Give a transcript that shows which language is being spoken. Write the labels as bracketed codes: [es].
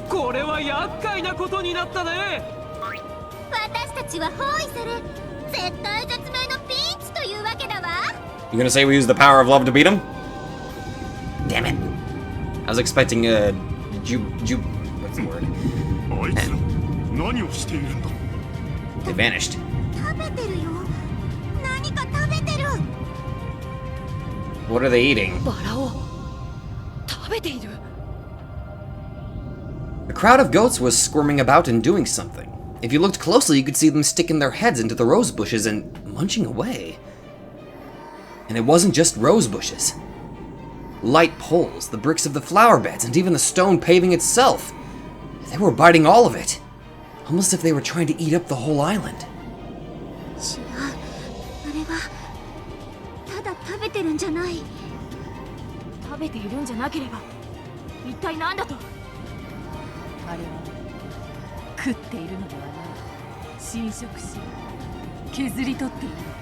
[ja] これは厄介なことになったね。私たちは包囲され、絶対絶命のピンチというわけだわ。 [en] You gonna say we use the power of love to beat him? Damn it. I was expecting a what's the word? [ja] あいつら何をしているんだ。 [en] They vanished. [ja] 食べてるよ。何か食べてる。 [en] What are they eating? [ja] バラを食べている。 [en] A crowd of goats was squirming about and doing something. If you looked closely, you could see them sticking their heads into the rose bushes and munching away. And it wasn't just rose bushes. Light poles, the bricks of the flower beds, and even the stone paving itself. They were biting all of it. Almost as if they were trying to eat up the whole island. [ja] 違う。あれはただ食べてるんじゃない。食べているんじゃなければ一体何だと。あれは食っているのではない。侵食し削り取っている。